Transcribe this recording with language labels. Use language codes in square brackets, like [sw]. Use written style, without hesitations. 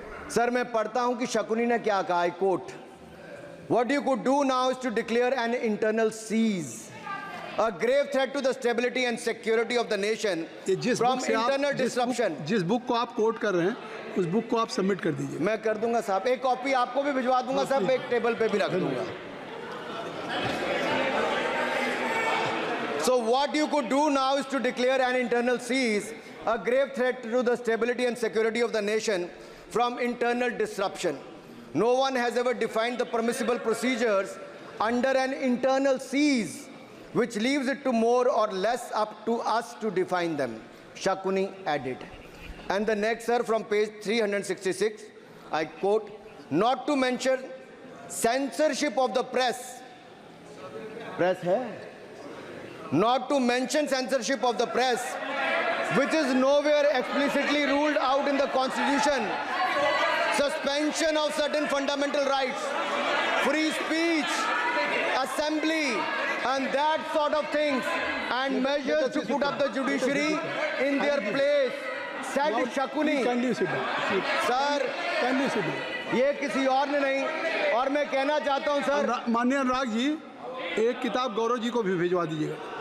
[hi] Sir, मैं पढ़ता हूं कि शकुनी ने क्या कहा, [en] I quote, what you could do now is to declare an internal siege, a grave threat to the stability and security of the nation from internal disruption। [hi] जिस book को आप कोट कर रहे हैं उस बुक को आप सबमिट कर दीजिए। मैं कर दूंगा साहब, एक कॉपी आपको भी भिजवा दूंगा साहब, एक टेबल पे भी रख दूंगा। [en] So what you could do now is to declare an internal siege, a grave threat to the stability and security of the nation from internal disruption. No one has ever defined the permissible procedures under an internal siege, which leaves it to more or less up to us to define them, Shakuni added. And the next, sir, from page 366, I quote, not to mention censorship of the press. Press hai? Not to mention censorship of the press, which is nowhere explicitly ruled out in the Constitution. Suspension of certain fundamental rights, free speech, assembly, and that sort of things, and measures to put up the judiciary in their place, said Shakuni. [hi] Sir, ये किसी और ने नहीं, और मैं कहना चाहता हूं सर, माननीय अनुराग जी, एक किताब गौरव जी को भी भिजवा दीजिएगा।